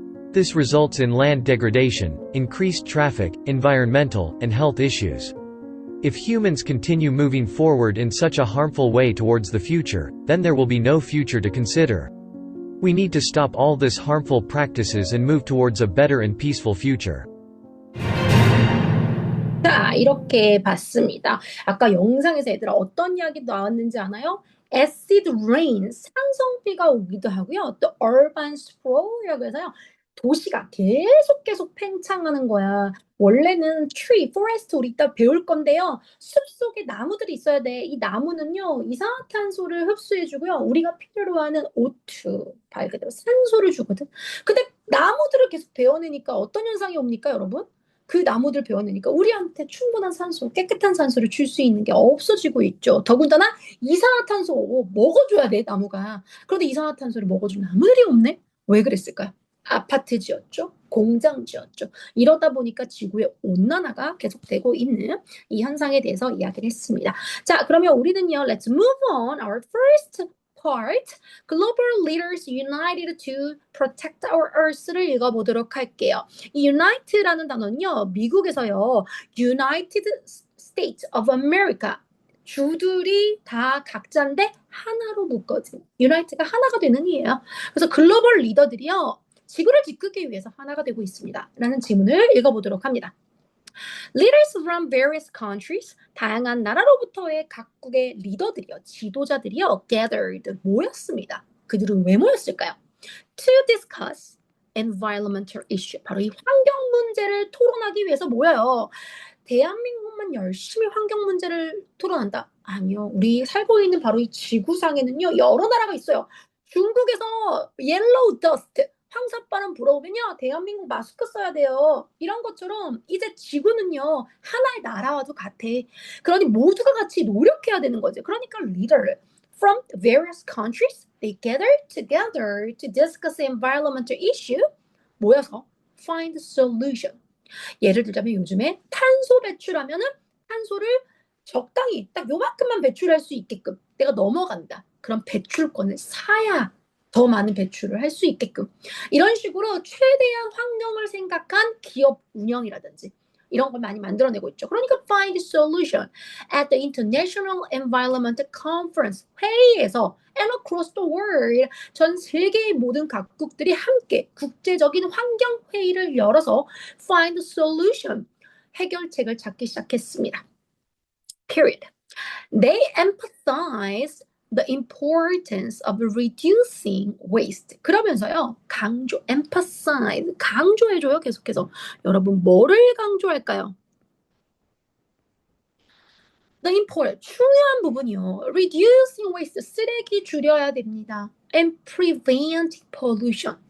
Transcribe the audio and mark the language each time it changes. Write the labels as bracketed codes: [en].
[en] This results in land degradation, increased traffic, environmental, and health issues. If humans continue moving forward in such a harmful way towards the future, then there will be no future to consider. We need to stop all this harmful practices and move towards a better and peaceful future. [ko] 자, 이렇게 봤습니다. 아까 영상에서 얘들아 어떤 이야기 나왔는지 아나요? [en] Acid rain, [ko] 산성비가 오기도 하고요. 또 urban sprawl이라고 해서요. 도시가 계속 팽창하는 거야. 원래는 tree, forest 우리 이따 배울 건데요. 숲속에 나무들이 있어야 돼. 이 나무는요. 이산화탄소를 흡수해주고요. 우리가 필요로 하는 O2, 말 그대로 산소를 주거든. 근데 나무들을 계속 베어내니까 어떤 현상이 옵니까, 여러분? 그 나무들 베어내니까 우리한테 충분한 산소, 깨끗한 산소를 줄 수 있는 게 없어지고 있죠. 더군다나 이산화탄소 먹어줘야 돼, 나무가. 그런데 이산화탄소를 먹어주는 나무들이 없네? 왜 그랬을까요? 아파트 지었죠? 공장 지었죠? 이러다 보니까 지구의 온난화가 계속되고 있는 이 현상에 대해서 이야기를 했습니다. 자, 그러면 우리는요, [en] let's move on our first part, Global Leaders United to Protect Our Earth [ko] 를 읽어보도록 할게요. 이 unite라는 단어는요, 미국에서요, United States of America, 주들이 다 각자인데 하나로 묶어진, unite가 하나가 되는 이에요. 그래서 글로벌 리더들이요, 지구를 지키기 위해서 하나가 되고 있습니다. 라는 질문을 읽어보도록 합니다. [en] Leaders from various countries, [ko] 다양한 나라로부터의 각국의 리더들이요, 지도자들이요, [en] gathered, [ko] 모였습니다. 그들은 왜 모였을까요? [en] To discuss environmental issue, [ko] 바로 이 환경 문제를 토론하기 위해서 모여요. 대한민국만 열심히 환경 문제를 토론한다? 아니요. 우리 살고 있는 바로 이 지구상에는요, 여러 나라가 있어요. 중국에서 yellow dust, 황사바람 불어오면요, 대한민국 마스크 써야 돼요. 이런 것처럼 이제 지구는요, 하나의 나라와도 같아. 그러니 모두가 같이 노력해야 되는 거죠. 그러니까 [en] leader from various countries, they gather together to discuss environmental issue, [ko] 모여서 [en] find solution. [ko] 예를 들자면 요즘에 탄소 배출하면은 탄소를 적당히 딱 요만큼만 배출할 수 있게끔 내가 넘어간다. 그럼 배출권을 사야 더 많은 배출을 할 수 있게끔 이런 식으로 최대한 환경을 생각한 기업 운영이라든지 이런 걸 많이 만들어내고 있죠. 그러니까 [en] find solution at the International Environment Conference [ko] 회의에서 [en] and across the world [ko] 전 세계의 모든 각국들이 함께 국제적인 환경 회의를 열어서 [en] find solution [ko] 해결책을 찾기 시작했습니다. [en] Period. They emphasize the importance of reducing waste. [ko] 그러면서요, 강조, emphasize, 강조해줘요, 계속해서. 여러분, 뭐를 강조할까요? [en] The important, [ko] 중요한 부분이요. [en] Reducing waste, [ko] 쓰레기 줄여야 됩니다. [en] And preventing pollution.